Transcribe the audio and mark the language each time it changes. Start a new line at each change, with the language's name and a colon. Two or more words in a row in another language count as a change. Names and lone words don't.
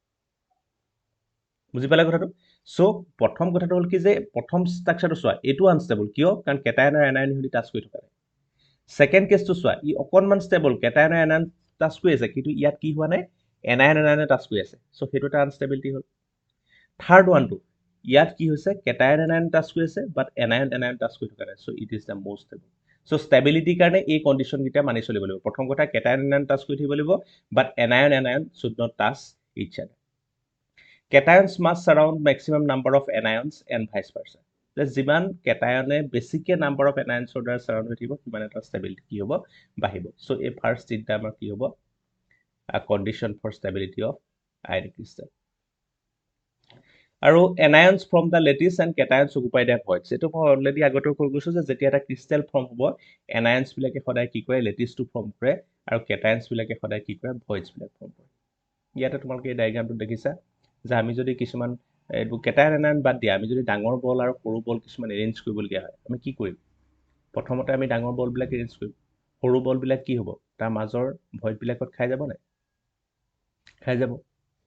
Assamese: বুজি পালা কথাটো সো প্ৰথম কথাটো হ'ল কি যে প্ৰথম ষ্ট্ৰাকচাৰটো চোৱা এইটো আনষ্টেবল কিয় কাৰণ কেটায়ন আৰু এনায়ন হিতি টাচ কৰি থকা নাই সেকেন্ড কেছটো চোৱা ই অকনমান ষ্টেবল কেটায়ন আৰু এনায়ন টাচ কৰি আছে কিন্তু ইয়াত কি হোৱা নাই এনায়ন এনায়নে টাচ কৰি আছে সো হেটো এটা আনষ্টেবিলিটি হ'ল থাৰ্ড ওয়ানটো ইয়াত কি হৈছে কেটায়ন এনায়ন টাচ কৰি আছে বাট এনায়ন টাচ কৰি থকা নাই
English: so it is the most stable
Assamese: সো ষ্টেবিলিটিৰ কাৰণে এই কন্ডিশন গিটা মানি চলিব লাগিব প্ৰথম কথা কেটায়ন এনায়ন টাচ কৰি থাকিব লাগিব
English: but anion should not touch each other cations must surround maximum number of anions and vice versa
Assamese: যিমান কেটায়নে বেছিকে
English: number of
Assamese: এনায়নছৰ দ্বাৰা সাৰাউণ্ড হৈ থাকিব সিমান এটা ষ্টেবিলিটি কি হ'ব বাঢ়িব সো এই ফাৰ্স্ট তিনটা আমাৰ কি হ'ব
English: a condition for stability of ionic crystal
Assamese: আৰু
English: anions from the lattice and cations occupy the voids
Assamese: এটো মই অলৰেডি আগতে কৈ গৈছো যে যেতিয়া এটা
English: crystal form
Assamese: হ'ব anions বিলাকে সদায় কি কৰে
English: lattice form
Assamese: কৰে আৰু cations বিলাকে সদায় কি কৰে voids বিলাক ফৰ্ম কৰে ইয়াতে তোমালোকে এই ডায়াগ্ৰামটো দেখিছা যে আমি যদি কিছুমান এইটো কেটায়ন এনায়ন বাদ দিয়া আমি যদি ডাঙৰ বল আৰু সৰু বল কিছুমান এৰেঞ্জ কৰিবলগীয়া হয় আমি কি কৰিম প্ৰথমতে আমি ডাঙৰ বল বিলাক এৰেঞ্জ কৰিম সৰু বল বিলাক কি হ'ব তাৰ মাজৰ ভইড বিলাকত খাই যাব নাই খাই যাব